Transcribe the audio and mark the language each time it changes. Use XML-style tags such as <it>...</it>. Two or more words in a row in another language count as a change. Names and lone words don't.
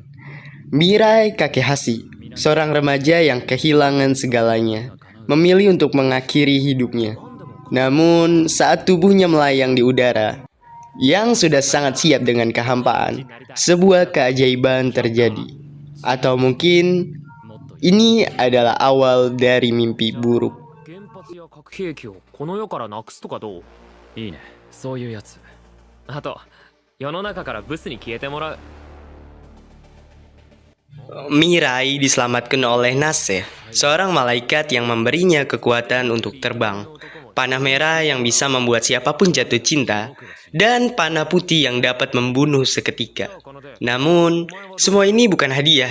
<id>Mirai Kakehashi, seorang remaja yang kehilangan segalanya, memilih untuk mengakhiri hidupnya. Namun, saat tubuhnya melayang di udara, yang sudah sangat siap dengan kehampaan, sebuah keajaiban terjadi. Atau mungkin, ini adalah awal dari mimpi buruk.</id> <ja>原発や核兵器をこの世からなくすとかどう？いいね、そういうやつ。あと、世の中からブスに消えてもらう。</ja> <id>Mirai diselamatkan oleh Nase, seorang malaikat yang memberinya kekuatan untuk terbang, panah merah yang bisa membuat siapapun jatuh cinta, dan panah putih yang dapat membunuh seketika. Namun, semua ini bukan hadiah.</id>